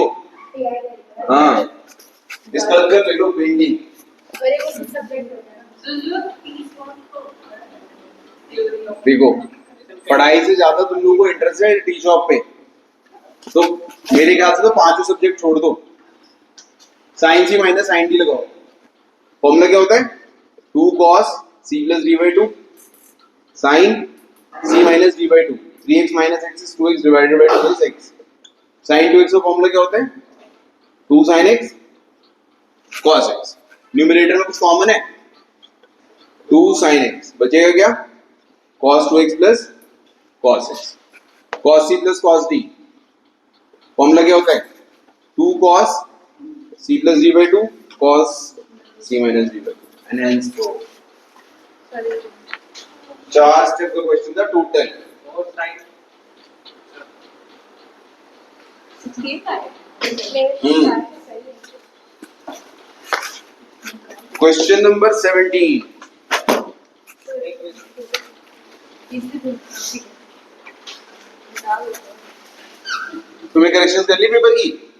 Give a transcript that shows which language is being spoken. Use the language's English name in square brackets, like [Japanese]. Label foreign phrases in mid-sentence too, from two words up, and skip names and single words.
[Hindi] हाँ, इसका अंदर ले लो पेंटिंग। अरे वो सब्जेक्ट होता है ना, देखो पढ़ाई से ज्यादा तुम लोगों को इंटरेस्ट है [English] tea shop [Hindi] पे, तो मेरे ख्याल से तो 5 सब्जेक्ट छोड़ दो। [English] sin c - sin d [Hindi] लगाओ। फॉर्मूला क्या होता है? [English] 2 cos c + d/2 sin c - d/2, 3x - x is 2x divided by 2 is x। sin 2x [Hindi] का फॉर्मूला क्या होता है? [English] 2 sin x cos x। [Hindi] न्यूमरेटर में कुछ कॉमन है, [English] 2 sin x [Hindi] बचेगा क्या? [English] cos 2x plus cos x, cos c plus cos d, [Hindi] फॉर्मूला क्या होता है? [English] 2 cos c plus d by 2 cos c minus d by 2 and hence 4. [Hindi] 4 स्टेप का क्वेश्चन था टोटल. और साइन [English] question number 17. [Hindi] तुम्हें करेक्शन कर ली पेपर की?